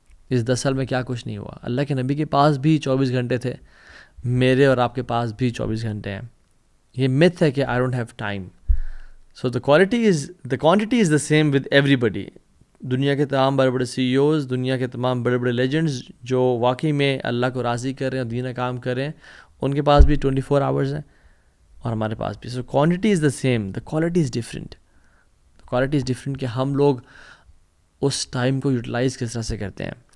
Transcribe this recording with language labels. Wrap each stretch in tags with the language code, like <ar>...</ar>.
<ur>اس 10 سال میں کیا کچھ نہیں ہوا. اللہ کے نبی کے پاس بھی 24 گھنٹے تھے، میرے اور آپ کے پاس بھی 24 گھنٹے ہیں. یہ myth ہے کہ</ur> <en>I don't have time. So the quantity is the same with everybody.</en> <ur>دنیا کے تمام بڑے بڑے CEOs، دنیا کے تمام بڑے بڑے لیجنڈز جو واقعی میں اللہ کو راضی کر رہے ہیں اور دین کام کر رہے ہیں، ان کے پاس بھی 24 hours ہیں اور ہمارے پاس بھی.</ur> <en>So quantity is the same, the quality is different. Quality is different</en> <ur>کہ ہم لوگ اس ٹائم کو یوٹیلائز کس طرح سے کرتے ہیں.</ur>